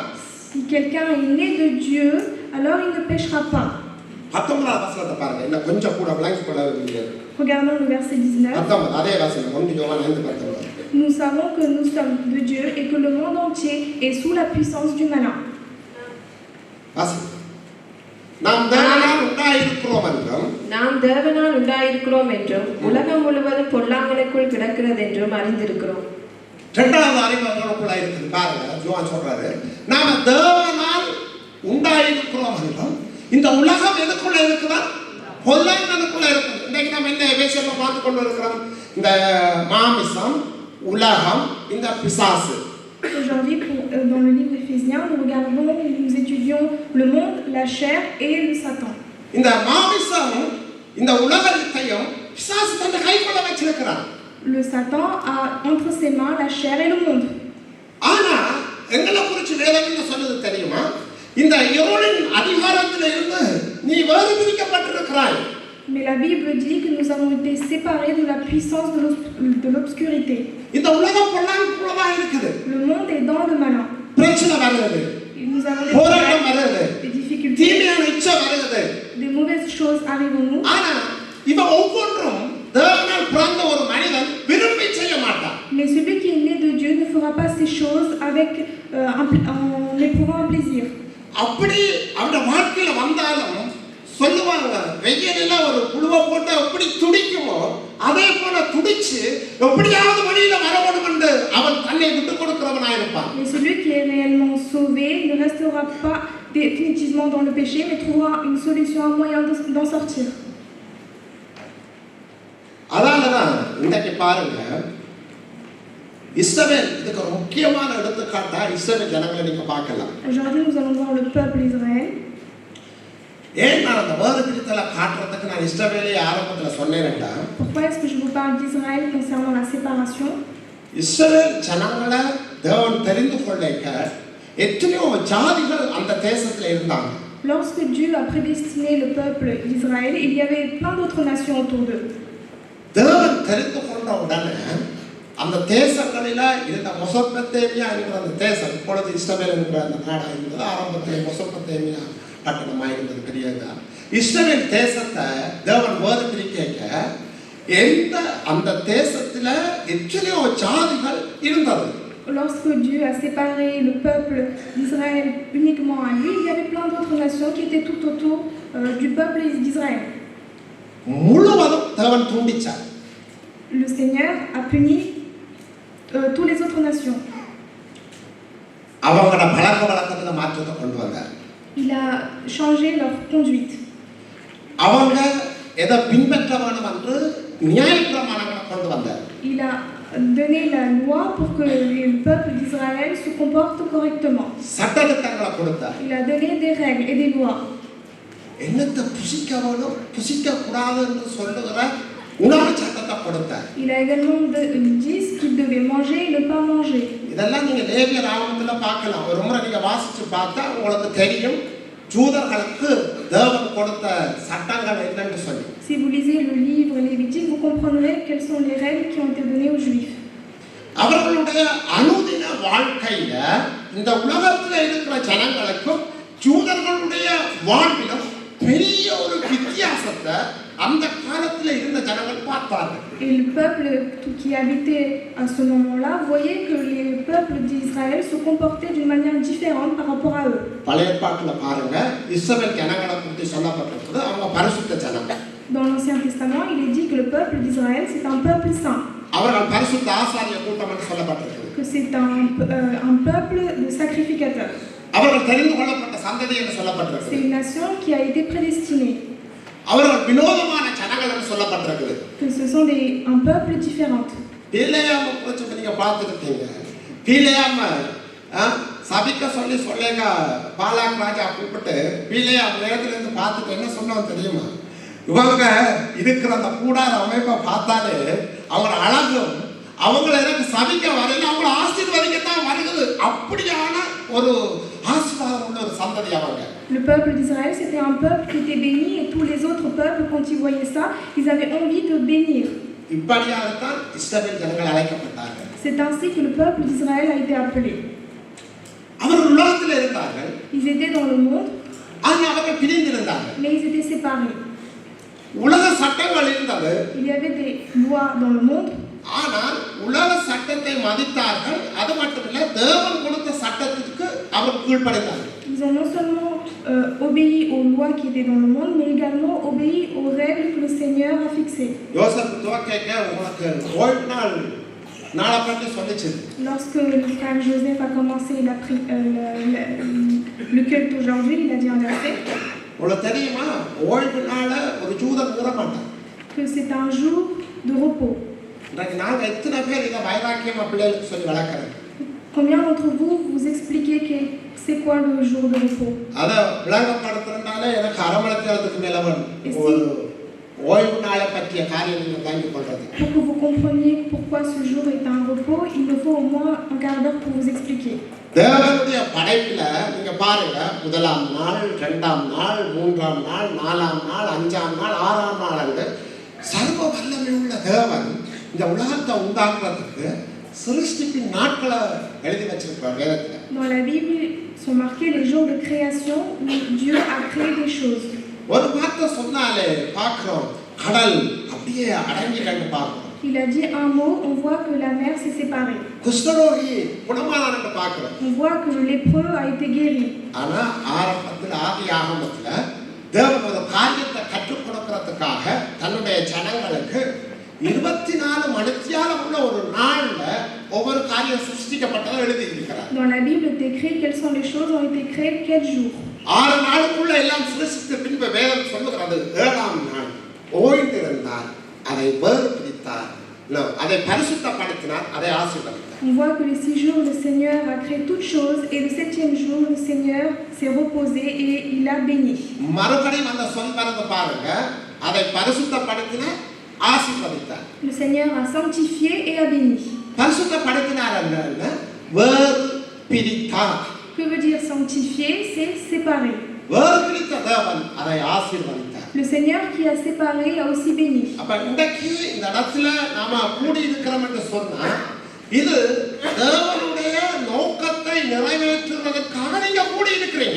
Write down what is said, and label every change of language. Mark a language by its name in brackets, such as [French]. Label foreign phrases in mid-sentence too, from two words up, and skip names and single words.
[French] Si quelqu'un est né de Dieu, alors il ne péchera pas. [Tamil] 19வது வசனத்தை பாருங்க, இன்னும் கொஞ்சம் கூட விளங்கிக் கொள்ள வேண்டியது. [French] Regardons le verset 19. [Tamil] அதே வசனம் 1 யோவான் 5:19. [French] Nous savons que nous sommes de Dieu et que le monde entier est sous la puissance du malin. [Tamil] நாம் தேவனால் உண்டாயிருக்கிறோம் என்றும் உலகம் முழுவதும் பொல்லாங்கனுக்குள் கிடக்கிறது என்றும் அறிந்திருக்கிறோம். இரண்டாவது அறிவு நமக்குள்ள இருக்குது. பாருங்க, யோவான் சொல்றாரு, நாம தேவனால் உண்டாயிருக்கிறோம் என்றும் இந்த உலகம் எதுக்குள்ள இருக்குதா? பொல்லாங்கனுக்குள்ள இருக்குது. இன்னைக்கு நம்ம என்ன எபேசியர்ல பார்த்து கொண்டு இருக்கிறோம்? இந்த மாமிசம், உலகம், இந்த பிசாசு. [French] Aujourd'hui, dans le livre d'Éphésiens, nous étudions le monde, la chair et le Satan. [Tamil] இந்த மாமிசம், இந்த உலகத்தையும் பிசாசு தன் கைக்குள்ள வச்சிருக்கிறான். [French] Le Satan a entre ses mains la chair et le monde. [Tamil] ஆனா எங்களை குறித்து வேதம் என்ன சொல்லுது தெரியுமா? இந்த இருளின் அதிகாரத்தில் இருந்து நீ வேறு பிரிக்கப்பட்டிருக்கிறாய். [French] Mais la Bible dit que nous avons été séparés de la puissance de l'obscurité. [Tamil] இந்த உலகம் பொல்லாங்குள்ளதா இருக்குது. [French] Le monde est dans le malin. [Tamil] பிரச்சனை வருது. [French] Nous avons des difficultés. [Tamil] தீமையான இச்சை வருது. [French] Des mauvaises choses arrivent nous. [Tamil] ஆனா இவ ஒவ்வொன்றும் தேவனால் பிறந்த ஒரு மனிதன் விரும்பி செய்ய மாட்டான். [French] Mais celui qui est né de Dieu ne fera pas ces choses avec en éprouvant un plaisir. [Tamil] அப்படி அவருடைய வாழ்க்கையில வந்தாலும் சொல்லுவாங்க, வெயிலில் ஒரு புழுவை போட்டு எப்படி துடிக்குமோ அதே போல துடிச்சு எப்படியாவது வழியில வரணும் என்று அவன் தன்னை விட்டுக் கொடுக்கிறவனாக இருப்பான். [French] Mais celui qui est réellement sauvé ne restera pas définitivement dans le péché, mais trouvera une solution, un moyen d'en sortir. [Tamil] அதனாலதான் இன்றைக்கு பாருங்க, இஸ்ரவேல் இதுக்கு ஒரு முக்கியமான எடுத்துக்காட்டா இஸ்ரவேல் ஜனங்களை நீங்க பார்க்கலாம். [French] Aujourd'hui, nous allons voir le peuple d'Israël. [Tamil] ஏன் நான் அந்த வேறு பிரித்தலை காட்டுறதுக்கு நான் இஸ்ரவேலை ஆரம்பத்தில் சொன்னேன்டா, [French] Pourquoi est-ce que je vous parle d'Israël concernant la séparation? [Tamil] இஸ்ரவேல் ஜனங்களை தேவன் தெரிந்து கொள்ளைக்க எத்தனையோ ஜாதிகள் அந்த தேசத்தில் இருந்தாங்க. [French] Lorsque Dieu a prédestiné le peuple d'Israël, il y avait plein d'autres nations autour d'eux. [Tamil] தேவன் தெரிந்து கொண்ட உடனே அந்த தேசங்களில இருந்த மெசொப்பொத்தேமியா என்கிற அந்த தேசம், இப்பொழுது இஸ்ரவேல் என்கிற அந்த நாடாக இருந்தது. ஆரம்பத்தில் மெசொப்பொத்தேமியா பட்டணமாக இருந்தது பெரியதா. இஸ்ரவேல் தேசத்தை தேவன் வேறு பிரிக்க அந்த தேசத்துல எத்தனையோ ஜாதிகள் இருந்தது. [French] Lorsque Dieu a séparé le peuple d'Israël uniquement à lui, il y avait plein d'autres nations qui étaient tout autour du peuple d'Israël. [Tamil] முழுவதும் தேவன் தூண்டிச்சார். [French] Le Seigneur a puni toutes les autres nations. [Tamil] அவங்களோட பழக்க வழக்கத்துல மாற்றத்தை கொண்டு வந்தார். [French] Il a changé leur conduite. [Tamil] அவங்க எதை பின்பற்ற வேண்டும் என்று நியாயப்பிரமாணங்களை கொண்டு வந்தார். [French] Il a donné la loi pour que le peuple d'Israël se comporte correctement. [Tamil] சட்டதிட்டங்களை கொடுத்தார். [French] Il a donné des règles et des lois. [Tamil] என்னத்தை புசிக்க வேணும் புசிக்க கூடாது என்று சொல்லுகிற உணவு சட்டத்தை கொடுத்தார். [French] Il a également dit ce qu'il devait manger et ne pas manger. [Tamil] இதெல்லாம் நீங்க லேவியர் ஆகமத்துல பார்க்கலாம். ஒரு முறை நீங்க வாசிச்சு பார்த்தா உங்களுக்கு தெரியும் ஜூதர்களுக்கு தேவன் கொடுத்த சட்டங்கள் என்னன்னு சொல்லி. [French] Si vous lisez le livre Lévitique, vous comprendrez quelles sont les règles qui ont été données aux Juifs. [Tamil] அவர்களுடைய அனுதின வாழ்க்கையில இந்த உலகத்தில் இருக்கிற ஜனங்களுக்கும் ஜூதர்களுடைய வாழ்விலும் பெரிய ஒரு வித்தியாசத்தை அந்த காலத்தில் இருந்த ஜனங்கள் பார்த்தார்கள். [French] Et le peuple qui habitait à ce moment-là voyait que les peuples d'Israël se comportaient d'une manière différente par rapport à eux. [Tamil] பழைய ஏற்பாட்டுல பாருங்க இஸ்ரவேல் ஜனங்களை பற்றி சொல்லப்பட்டிருக்கிறது அவங்க பரிசுத்த ஜனங்கள். [French] Dans l'Ancien Testament, il est dit que le peuple d'Israël c'est un peuple saint. [Tamil] அவர்கள் பரிசுத்த ஆசாரிய கூட்டம் என்று சொல்லப்பட்டிருக்கிறது. [French] Que c'est un peuple de sacrificateurs. [Tamil] அவர்கள் தெரிந்து கொள்ளப்பட்ட சந்ததி என்று சொல்லப்பட்டிருக்கிறது. [French] C'est une nation qui a été prédestinée. [Tamil] அவர்கள் வினோதமான ஜனங்கள் என்று சொல்லப்பட்டிருக்கிறது. [French] Que ce sont un peuple différent. [Tamil] பிலேயாம குறித்து நீங்க பார்த்துருக்கீங்க. பிலேயாம சபிக்க சொல்லேங்க பாலாக் ராஜா கூப்பிட்டு பிலேயாம் நேரத்துல இருந்து பார்த்துட்டு என்ன சொன்னோம் தெரியுமா? இவங்க இருக்கிற அந்த கூடார அமைப்பை பார்த்தாலே அவங்க அழகும் அவங்கள எனக்கு சபிக்க வரையில அவங்கள ஆசீர்வதிக்கத்தான் வருகிறது. அப்படியான ஒரு ஆசீர்வாதம் உள்ள ஒரு சந்ததி அவங்க. [French] Le peuple d'Israël c'était un peuple qui était béni et tous les autres peuples quand ils voyaient ça, ils avaient envie de bénir. [Tamil] இப்படியாகத்தான் இஸ்ரவேல் ஜனங்கள் அழைக்கப்பட்டார்கள். [French] C'est ainsi que le peuple d'Israël a été appelé. [Tamil] அவர்கள் உலகத்தில் இருந்தார்கள். [French] Ils étaient dans le monde. [Tamil] ஆனால் அவர்கள் பிரிந்திருந்தார்கள். [French] Mais ils étaient séparés. [Tamil] உலக சட்டங்கள் இருந்தது. [French] Il y avait des lois dans le monde. [Tamil] ஆனால் உலக சட்டத்தை மதித்தார்கள். அது மட்டுமல்ல தேவன் கொடுத்த சட்டத்திற்கு அவர் கீழ்ப்படிந்தார்கள். [French] Ils ont non seulement obéi aux lois qui étaient dans le monde, mais également obéi aux règles que le Seigneur a fixées. [Tamil] யோசேப்பு துவக்கேக்க உங்களுக்கு ஓய்வு நாள் நாளை பற்றி சொல்லிச்சு. [French] Lorsque le frère Joseph a commencé le culte aujourd'hui, il a dit un verset. [Tamil] உங்களுக்கு தெரியுமா ஓய்வு நாள ஒரு ஜூதன் கூற மாட்டான். [French] Que c'est un jour de repos. [Tamil] இன்னைக்கு நாங்க எத்தனை பேர் இதை வைராக்கியம் பிள்ளைகளுக்கு சொல்லி வளர்க்குறோம். [French] Combien d'entre vous vous expliquez c'est quoi le jour de repos? [Tamil] அதை விளங்கப்படுத்துறதுனால எனக்கு அரமணத்துக்கு மேல ஒரு ஓய்வு நாளை பற்றிய காரியங்களை தாங்கி கொள்றது. [French] Pour que vous compreniez pourquoi ce jour est un repos, il me faut au moins un quart d'heure pour vous expliquer. [Tamil] தேவனுடைய படைப்புல நீங்க பாருங்க முதலாம் நாள், இரண்டாம் நாள், மூன்றாம் நாள், நாலாம் நாள், அஞ்சாம் நாள், ஆறாம் நாள் என்று சர்வ வல்லமை உள்ள தேவன் இந்த உலகத்தை உண்டாக்குறதுக்கு சிருஷ்டிப்பின் நாட்களை எழுதி வச்சிருக்கிறார் வேதத்துல. [French] Dans la Bible sont marqués les jours de création où Dieu a créé des choses. [Tamil] ஒரு வார்த்தை சொன்னாலே பார்க்கிறோம் கடல் அப்படியே அடங்கிட்டு பார்க்கிறோம். [French] Il a dit un mot, on voit que la mer s'est séparée. [Tamil] குஷ்டரோகி குணமானான்னு பார்க்கிறோம். [French] On voit que le lépreux a été guéri. [Tamil] ஆனா ஆரம்பத்துல ஆதியாகமத்துல தேவன் ஒரு காரியத்தை கற்றுக் கொடுக்கிறதுக்காக தன்னுடைய ஜனங்களுக்கு 24 மணித்தியாலம் உள்ள ஒரு நாள்ல ஒவ்வொரு காரியம் சிருஷ்டிக்கப்பட்டதை எழுதி இருக்கிறார். [French] Dans la Bible est écrit quelles sont les choses ont été créées quel jour. [Tamil] 6 நாளுக்குள்ள எல்லாம் சிருஷ்டித்த பின்பு வேதம் சொல்லுகிறது 7ஆம் நாள் ஓய்ந்திருந்தார், அதை வேறு பிரித்தார், அதை பரிசுத்தப்படுத்தினார், அதை ஆசீர்வதித்தார். [French] On voit que les 6 jours le Seigneur a créé toutes choses et le 7e jour le Seigneur s'est reposé et il a béni. [Tamil] மறுபடியும் அந்த சொல் வரது பாருங்க, அதை பரிசுத்தப்படுத்தினார், ஆசீர்வதித்தார். [French] Le Seigneur a sanctifié et a béni. [Tamil] பரிசுத்தப்படுத்தினார் என்ன? வேறு பிரித்தார். [French] Que veut dire sanctifier? C'est séparer. [Tamil] வேறு பிரித்த தேவன் அதை ஆசீர்வதித்தார். [French] Le Seigneur qui a séparé a aussi béni. [Tamil] அப்ப இன்றைக்கு இந்த இடத்துல நாம கூடி இருக்கிறோம் என்று சொன்னா இது தேவனுடைய நோக்கத்தை வார்த்தைகளை நிறைவேற்றுவதற்காக நீங்க கூடி இருக்கிறீங்க.